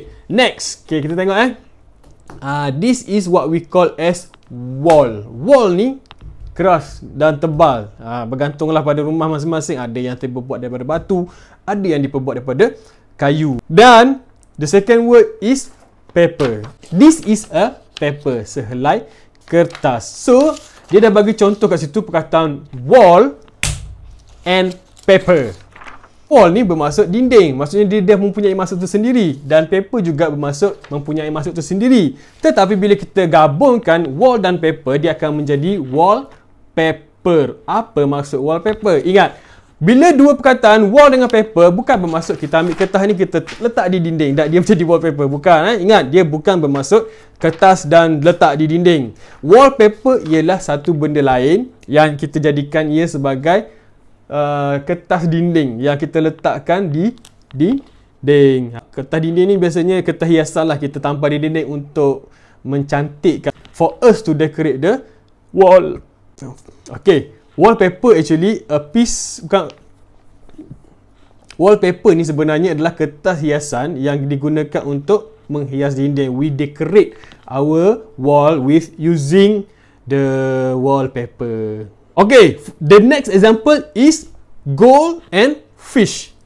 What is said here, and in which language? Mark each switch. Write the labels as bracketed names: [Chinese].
[English] Next, okay, [Malay] kita tengok [English] this is what we call as wall. [Malay] Wall ni keras dan tebal. Bergantunglah pada rumah masing-masing. Ada yang diperbuat daripada batu, ada yang diperbuat daripada kayu. [English] Dan the second word is paper. This is a paper, [Malay] sehelai kertas. So dia dah bagi contoh kat situ perkataan wall and paper. Wall ni bermaksud dinding. Maksudnya dia mempunyai maksud tersendiri. Dan paper juga bermaksud mempunyai maksud tersendiri. Tetapi bila kita gabungkan wall dan paper, dia akan menjadi wallpaper. Apa maksud wallpaper? Ingat, bila dua perkataan wall dengan paper, bukan bermaksud kita ambil kertas ni kita letak di dinding dan dia menjadi wallpaper. Bukan. Ingat, dia bukan bermaksud kertas dan letak di dinding. Wallpaper ialah satu benda lain yang kita jadikan ia sebagai kertas dinding yang kita letakkan di dinding. Kertas dinding ni biasanya kertas hiasan lah, kita tampal di dinding untuk mencantikkan. [English] For us to decorate the wall. Okay. Wallpaper actually a piece, [Malay] bukan, wallpaper ni sebenarnya adalah kertas hiasan yang digunakan untuk menghias dinding. [English] We decorate our wall with using the wallpaper. Okay, the next example is gold and fish.